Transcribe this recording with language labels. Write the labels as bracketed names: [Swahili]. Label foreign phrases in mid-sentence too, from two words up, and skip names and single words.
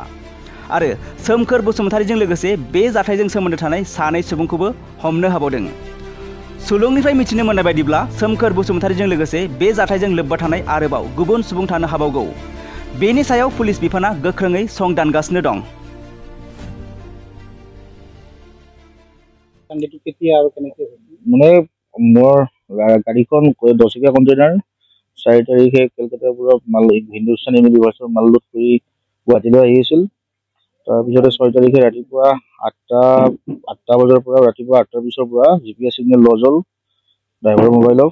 [Bodo] आरो सोमखोर बसुमतारीजों लोगोसे बे जाथायजों सोमोन्दो थानाय सानै सुबुंखौबो हमनो हाबावदों। सुलुंनिफ्राय मिथिनो मोननाय बायदिब्ला सोमखोर बसुमतारीजों लोगोसे बे जाथायजों लोब्बा थानाय आरोबाव गुबुन सुबुं थानो हाबावगौ। बेनि सायाव पुलिस बिफाना गोख्रोङै संदानगासिनो दं। [Assamese] মোৰ গাড়ীখন 10 চকীয়া কণ্টেইনাৰ 4 তাৰিখে কলকাতাৰ পৰা মাল হিন্দুস্তান ইউনিভাৰ্চিটিৰ মাল লোড কৰি গুৱাহাটীলৈ আহি আছিল। তাৰপিছতে 6 তাৰিখে ৰাতিপুৱা 8টা বজাৰ পৰা ৰাতিপুৱা 8টাৰ পিছৰ পৰা GPS [English] signal lost [Assamese] হ'ল ড্ৰাইভাৰৰ মোবাইলত।